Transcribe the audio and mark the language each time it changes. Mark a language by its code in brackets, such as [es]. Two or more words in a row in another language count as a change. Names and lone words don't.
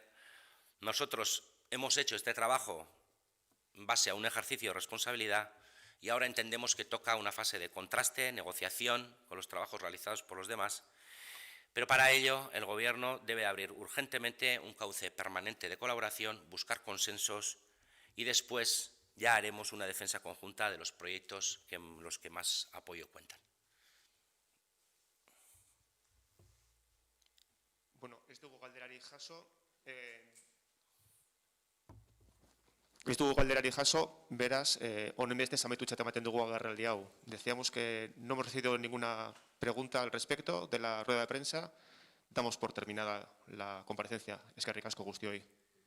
[es] Nosotros hemos hecho este trabajo en base a un ejercicio de responsabilidad y ahora entendemos que toca una fase de contraste, negociación con los trabajos realizados por los demás, pero para ello el Gobierno debe abrir urgentemente un cauce permanente de colaboración, buscar consensos y después ya haremos una defensa conjunta de los proyectos en los que más apoyo cuentan. [eu] Bueno, ez dugu galderari jaso, beraz, honenbestez amaitutzat ematen dugu agerraldi hau. [es] Decíamos que no hemos recibido ninguna pregunta al respecto de la rueda de prensa. Damos por terminada la comparecencia. [eu] Eskerrik asko guztioi.